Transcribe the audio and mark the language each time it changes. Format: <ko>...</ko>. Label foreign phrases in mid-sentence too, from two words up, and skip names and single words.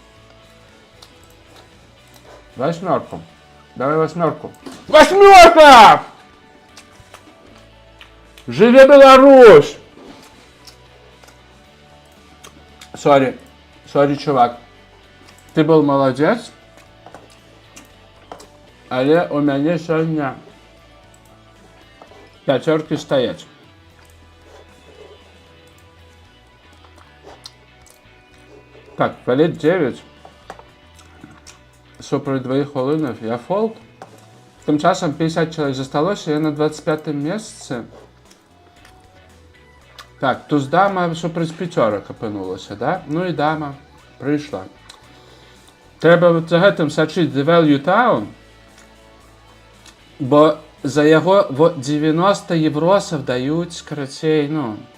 <ru>8. Давай 8. 8!</ru> <be>Живе Беларусь!</be> <ru>Сори, чувак. Ты был молодец.</ru> <be>Але у мяне сёння 5 стаять.</be> <ru>Так, валет 9.</ru> <be>Супраць 2 хвилинів я фолд.</be> <uk>Тим часом 50 чоловік засталося, я на 25 місці.</uk> <be>Так, туз дама супраць 5 опинулася, да? Ну і дама прийшла. Треба за гэтым сачыць The Value Town, бо за яго 90 євросів дають, карацей, ну.</be>